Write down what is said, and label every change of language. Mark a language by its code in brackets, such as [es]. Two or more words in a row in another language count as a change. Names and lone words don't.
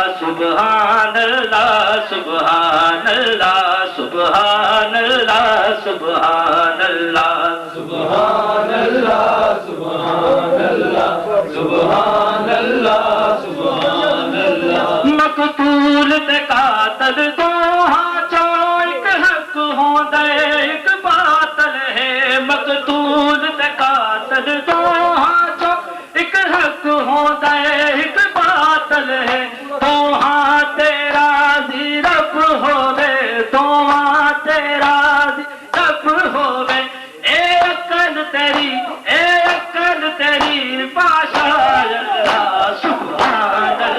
[ar] سبحان الله سبحان الله سبحان الله سبحان الله सुभान अल्लाह सुभान अल्लाह سبحان الله سبحان الله سبحان الله سبحان الله. [pa] مقتول تے قاتل دو ہتھوں اک حق ہوندا اک باطل ہے. مقتول تے قاتل دو ہتھوں اک حق ہوندا اک باطل ہے. دوہاں تیرا دی رب ہووے، دوہاں تیرا دی رب ہووے. اک کل تیری بادشاہ اللہ. [ar] सुभान